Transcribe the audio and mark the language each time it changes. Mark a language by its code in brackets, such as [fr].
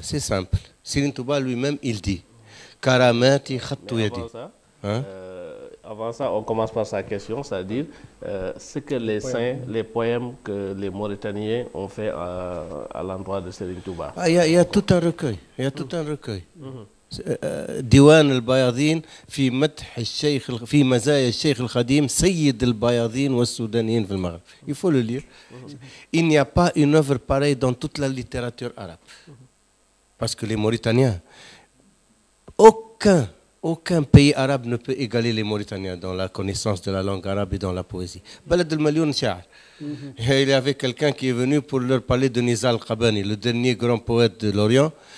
[fr] C'est simple. Serigne Touba lui-même, il dit [ar] Karamati khattu yadi. [fr] Hein? Avant ça, on commence par sa question, c'est-à-dire ce que les saints, les poèmes que les Mauritaniens ont fait à l'endroit de Serigne Touba. Il y a tout un recueil. Il y a tout un recueil. [ar] ديوان البياضين في مدح الشيخ في مزايا الشيخ الخديم سيد البياضين والسودانيين في المغرب. [fr] Il faut le lire. Il n'y a pas une œuvre pareille dans toute la littérature arabe. Parce que les Mauritaniens, aucun pays arabe ne peut égaler les Mauritaniens dans la connaissance de la langue arabe et dans la poésie. [ar] Balad al-Malioun Sha'ar. [fr] Il y avait quelqu'un qui est venu pour leur parler de Nizar Qabani, le dernier grand poète de l'Orient.